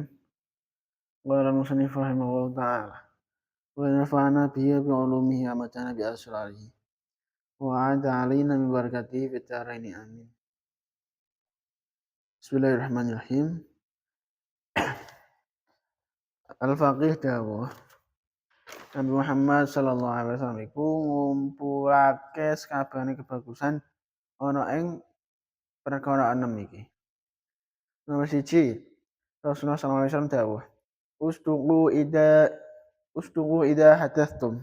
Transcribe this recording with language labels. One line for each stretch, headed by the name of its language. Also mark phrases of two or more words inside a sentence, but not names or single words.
Arabic: قال المصنف رحمه الله تعالى ونفعنا به بعلومه ومتعنا بأسراره وعاد علينا من بركاته في الدارين آمين. بسم الله الرحمن الرحيم.
Javanese: Al-Faqih dawuh Nabi Muhammad
Arabic: صلى الله عليه وسلم
Javanese: iku ngumpulake sakabehane kebagusan ana ing perkara 6 iki. Nomor 1, Rasulullah
Arabic: صلى الله عليه وسلم
Javanese: dawuh,
Arabic: اصدقوا إذا حدثتم.